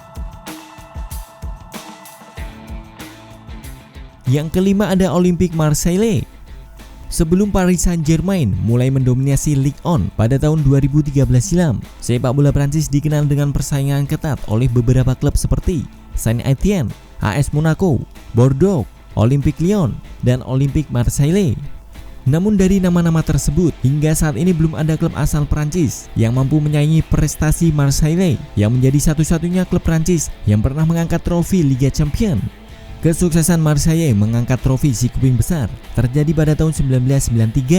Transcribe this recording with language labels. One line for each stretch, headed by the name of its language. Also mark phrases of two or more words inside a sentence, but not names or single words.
Indonesian: Yang kelima ada Olympique Marseille. Sebelum Paris Saint-Germain mulai mendominasi Ligue 1 pada tahun 2013 silam, sepak bola Prancis dikenal dengan persaingan ketat oleh beberapa klub seperti Saint-Étienne, AS Monaco, Bordeaux, Olympique Lyon, dan Olympique Marseille. Namun dari nama-nama tersebut, hingga saat ini belum ada klub asal Prancis yang mampu menyaingi prestasi Marseille yang menjadi satu-satunya klub Prancis yang pernah mengangkat trofi Liga Champions. Kesuksesan Marseille mengangkat trofi si kuping besar terjadi pada tahun 1993.